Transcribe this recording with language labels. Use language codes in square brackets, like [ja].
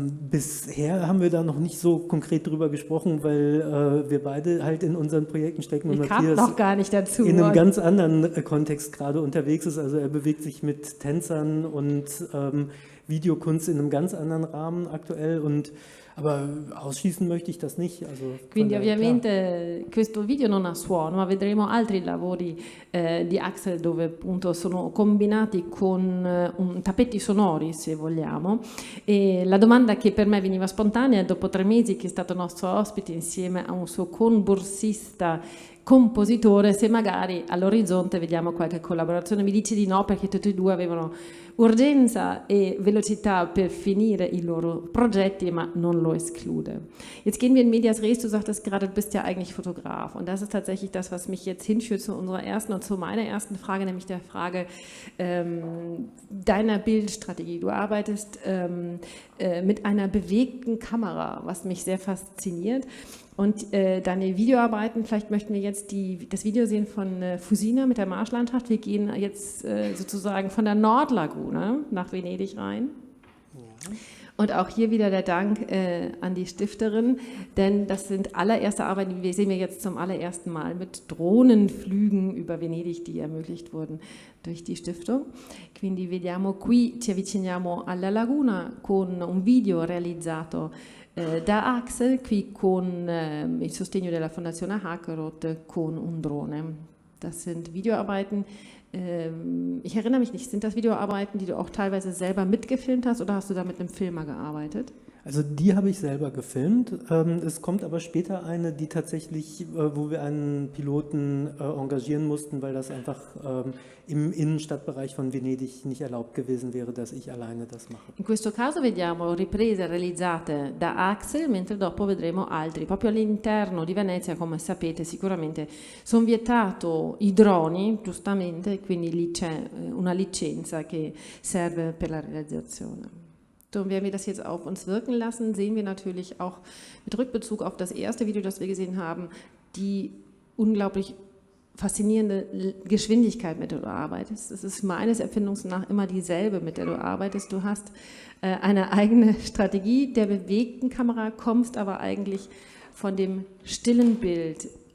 [de] Bisher haben wir da noch nicht so konkret drüber gesprochen, weil wir beide halt in unseren Projekten stecken und Matthias noch gar nicht dazu, in einem ganz anderen Kontext gerade unterwegs ist. Also er bewegt sich mit Tänzern und Videokunst in einem ganz anderen Rahmen aktuell, aber ausschließen möchte ich das nicht. Also [it] Quindi ovviamente questo video non ha suono, ma vedremo altri lavori di Axel dove appunto sono combinati con tappeti sonori, se vogliamo. E la domanda che per me veniva spontanea dopo 3 mesi che è stato nostro ospite insieme a un suo conborsista compositore, se magari all'orizzonte vediamo qualche collaborazione. Mi dice di no perché tutti e due avevano urgenza e velocità per finire i loro Progetti, ma non lo esclude. [de] Jetzt gehen wir in medias res. Du sagtest gerade, du bist ja eigentlich Fotograf und das ist tatsächlich das, was mich jetzt hinführt zu unserer ersten und zu meiner ersten Frage, nämlich der Frage deiner Bildstrategie. Du arbeitest mit einer bewegten Kamera, was mich sehr fasziniert. Und deine Videoarbeiten, vielleicht möchten wir jetzt das Video sehen von Fusina mit der Marschlandschaft. Wir gehen jetzt sozusagen von der Nordlagune nach Venedig rein. Ja. Und auch hier wieder der Dank an die Stifterin, denn das sind allererste Arbeiten, die sehen wir jetzt zum allerersten Mal mit Drohnenflügen über Venedig, die ermöglicht wurden durch die Stiftung. [it] Quindi vediamo qui, ci avviciniamo alla laguna con un video realizzato da Axel, qui con il sostegno della Fondazione Hakerot con un Drone. [de] Das sind Videoarbeiten. Ich erinnere mich nicht, sind das Videoarbeiten, die du auch teilweise selber mitgefilmt hast oder hast du da mit einem Filmer gearbeitet? Also die habe ich selber gefilmt. Es kommt aber später eine, die tatsächlich, wo wir einen Piloten engagieren mussten, weil das einfach im Innenstadtbereich von Venedig nicht erlaubt gewesen wäre, dass ich alleine das mache. [it] In questo caso vediamo riprese realizzate da Axel, mentre dopo vedremo altri. Proprio all'interno di Venezia, come sapete, sicuramente sono vietato i droni, giustamente, quindi lì c'è una licenza che serve per la realizzazione. [de] Und wenn wir das jetzt auf uns wirken lassen, sehen wir natürlich auch mit Rückbezug auf das erste Video, das wir gesehen haben, die unglaublich faszinierende Geschwindigkeit, mit der du arbeitest. Es ist meines Empfindungs nach immer dieselbe, mit der du arbeitest. Du hast eine eigene Strategie der bewegten Kamera, kommst aber eigentlich von dem stillen Bild.